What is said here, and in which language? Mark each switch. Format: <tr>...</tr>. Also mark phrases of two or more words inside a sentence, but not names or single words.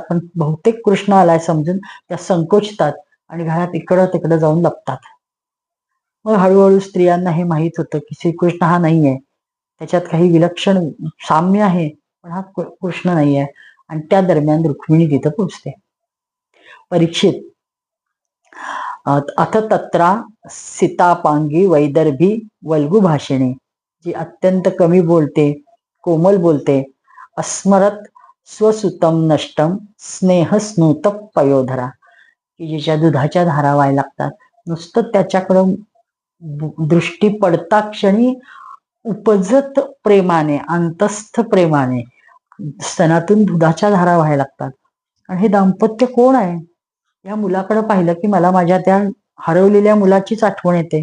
<mr>पण बहुतेक कृष्ण आलाय समजून त्या संकोचतात आणि घरात इकडं तिकडं जाऊन लपतात. मग हळूहळू स्त्रियांना हे माहीत होतं की श्रीकृष्ण हा नाहीये, त्याच्यात काही विलक्षण साम्य आहे पण हा कृष्ण नाहीये. आणि त्या दरम्यान रुक्मिणी तिथं पोचते.</mr> <sa>परीक्षित अथ तत्रा सीतापांगी वैदर्भी वल्गु भाषिणी,</sa> <mr>जी अत्यंत कमी बोलते, कोमल बोलते,</mr> <sa>अस्मरत स्वसुतम नष्टम स्नेह स्नूत पयोधरा,</sa> <mr>की जिच्या दुधाच्या धारा व्हायला लागतात. नुसतं त्याच्याकडं दृष्टी पडता क्षणी उपजत प्रेमाने, अंतस्थ प्रेमाने स्तनातून दुधाच्या धारा व्हायला लागतात. आणि हे दाम्पत्य कोण आहे? या मुलाकडे पाहिलं की मला माझ्या त्या हरवलेल्या मुलाचीच आठवण येते.</mr>